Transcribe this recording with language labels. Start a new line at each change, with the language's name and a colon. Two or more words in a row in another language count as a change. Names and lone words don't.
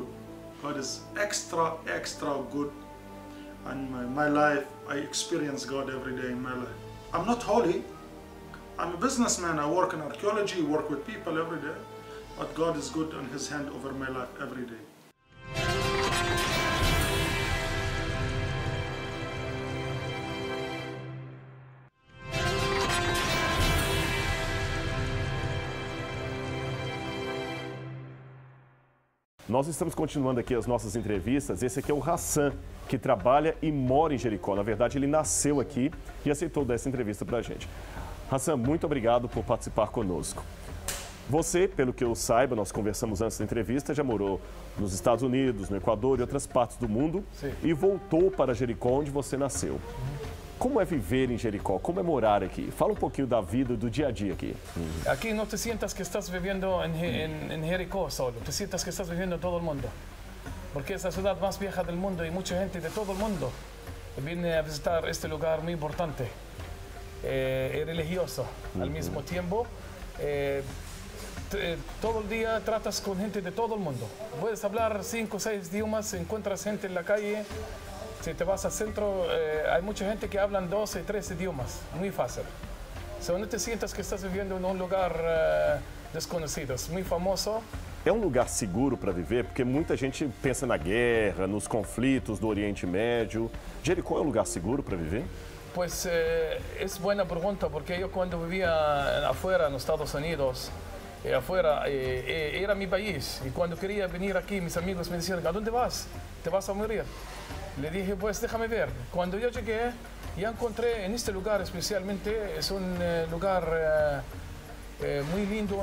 English: God is extra good. And my life, I experience God every day in my life. I'm not holy. I'm a businessman. I work in archaeology, work with people every day. But God is good and his hand over my life every day.
Portuguese: Nós estamos continuando aqui as nossas entrevistas. Esse aqui é o Hassan, que trabalha e mora em Jericó. Na verdade, ele nasceu aqui e aceitou dar essa entrevista para a gente. Hassan, muito obrigado por participar conosco. Você, pelo que eu saiba, nós conversamos antes da entrevista, já morou nos Estados Unidos, no Equador e outras partes do mundo. Sim. E voltou para Jericó, onde você nasceu. Como é viver em Jericó? Como é morar aqui? Fala um pouquinho da vida, do dia a dia aqui.
Spanish: Aquí no te sientas que estás viviendo en Jericó solo, te sientas que estás viviendo en todo el mundo. Porque es la ciudad más vieja del mundo y mucha gente de todo el mundo viene a visitar este lugar muy importante y religioso. Al mismo tiempo, todo el día tratas con gente de todo el mundo. Puedes hablar 5 o 6 idiomas, encuentras gente en la calle. Si te vas al centro, hay mucha gente que habla 2 o 3 idiomas, muy fácil. So, no te sientas que estás viviendo en un lugar desconocido, es muy famoso.
Portuguese: É um lugar seguro para viver? Porque muita gente pensa na guerra, nos conflitos do Oriente Médio. Jericó é um lugar seguro para viver?
Spanish: Pues es buena pregunta, porque yo cuando vivía afuera en los Estados Unidos, afuera era mi país, y cuando quería venir aquí, mis amigos me decían, ¿a dónde vas? ¿Te vas a morir? Le dije, pues déjame ver. Cuando yo llegué, ya encontré en este lugar especialmente, es un lugar muy lindo.